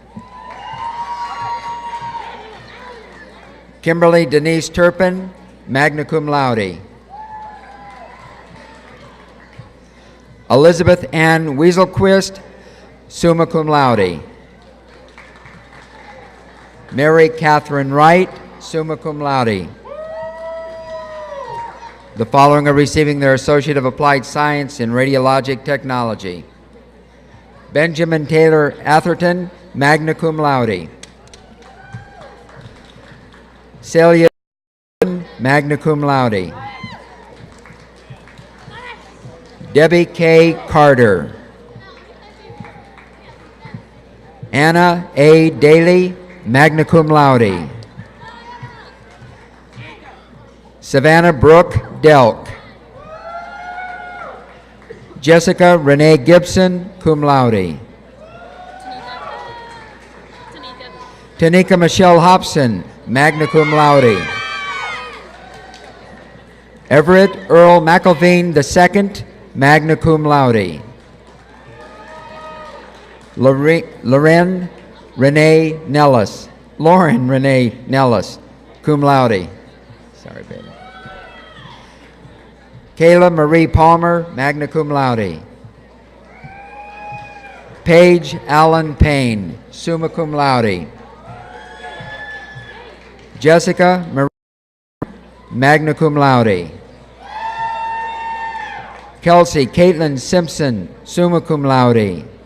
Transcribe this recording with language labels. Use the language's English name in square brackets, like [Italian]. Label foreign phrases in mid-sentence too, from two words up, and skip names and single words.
[English] Kimberly Denise Turpin, [Latin] magna cum laude. [English] Elizabeth Ann Weaselquist, [Latin] summa cum laude. [English] Mary Catherine Wright, [Latin] summa cum laude. [English] The following are receiving their Associate of Applied Science in Radiologic Technology. Benjamin Taylor Atherton, [Latin] magna cum laude. Celia, magna cum laude. [English] Debbie K. Carter. Anna A. Daly, [Latin] magna cum laude. [English] Savannah Brooke Delk. Jessica Renee Gibson, [Latin] cum laude. [English] Tanika Michelle Hobson, [Latin] magna cum laude. [English] Everett Earl McElveen II, [Latin] magna cum laude. [English] Lauren Renee Nellis, [Latin] cum laude. [English] Sorry, baby. Kayla Marie Palmer, [Latin] magna cum laude. [English] Paige Allen Payne, [Latin] summa cum laude. Jessica Marie, magna cum laude. [English] Kelsey Caitlin Simpson, [Latin] summa cum laude.